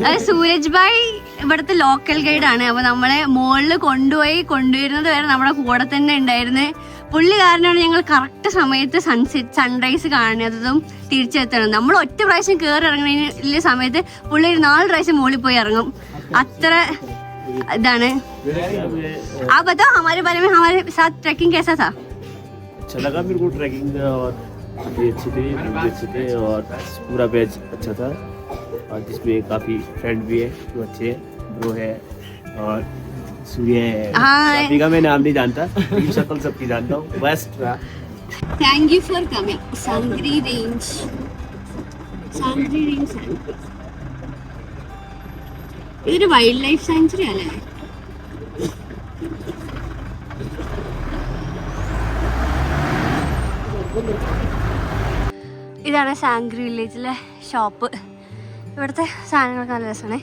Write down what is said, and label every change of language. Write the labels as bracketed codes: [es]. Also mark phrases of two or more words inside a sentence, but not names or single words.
[ml] സൂരജ് ഭായ് ഇവിടുത്തെ ലോക്കൽ ഗൈഡാണ്. അപ്പോൾ നമ്മളെ മുകളിൽ കൊണ്ടുവരുന്നത് വരെ നമ്മുടെ കൂടെ തന്നെ ഉണ്ടായിരുന്നു. പുള്ളി കാരണമാണ് ഞങ്ങൾ കറക്റ്റ് സമയത്ത് സൺറൈസ് കാണുന്നതും തിരിച്ചെത്തണം. നമ്മൾ ഒറ്റ പ്രാവശ്യം കയറി ഇറങ്ങുന്ന സമയത്ത് പുള്ളി 4 പ്രാവശ്യം മുകളിൽ പോയി ഇറങ്ങും. [hi] അത്ര इदाने आप बताओ हमारे बारे में, हमारे साथ ट्रैकिंग कैसा था? अच्छा लगा मेरे को ट्रैकिंग, और काफ़ी अच्छे थे, अच्छे थे और पूरा बैच अच्छा था, और जिसमें काफ़ी फ्रेंड भी है जो अच्छे हैं, ब्रो है और सूर्य है। काफ़ी का मैं नाम नहीं जानता लेकिन शक्ल सबकी जानता हूँ। बेस्ट रहा। [en] Thank you for coming. Sangri Range. Sangri Range. [ml] ഇതൊരു വൈൽഡ് ലൈഫ് സാങ്ച്വറി അല്ലേ? ഇതാണ് സാങ്ക്രി വില്ലേജിലെ ഷോപ്പ്. ഇവിടുത്തെ സാധനങ്ങളൊക്കെ നല്ല രസമാണ്.